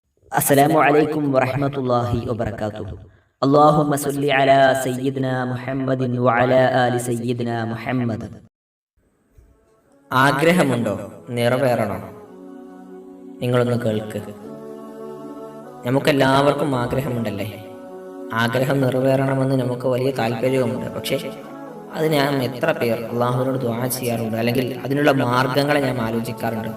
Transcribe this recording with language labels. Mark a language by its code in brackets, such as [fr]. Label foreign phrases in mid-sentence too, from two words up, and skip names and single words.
[ar] السلام عليكم ورحمة الله وبركاته. اللهم صل على سيدنا محمد وعلى آل سيدنا محمد. [ml] ആഗ്രഹമുണ്ടോ? നിറവേറണോ? നിങ്ങളൊന്ന് കേൾക്ക്. നമുക്കെല്ലാവർക്കും ആഗ്രഹമുണ്ടല്ലേ? ആഗ്രഹം നിറവേറണമെന്ന് നമുക്ക് വലിയ താല്പര്യവുമുണ്ട്. പക്ഷേ അത് ഞാൻ എത്ര പേർ അള്ളാഹുവിനോട് ദുആ ചെയ്യാറുണ്ട്, അല്ലെങ്കിൽ അതിനുള്ള മാർഗങ്ങളെ ഞാൻ ആലോചിക്കാറുണ്ട്.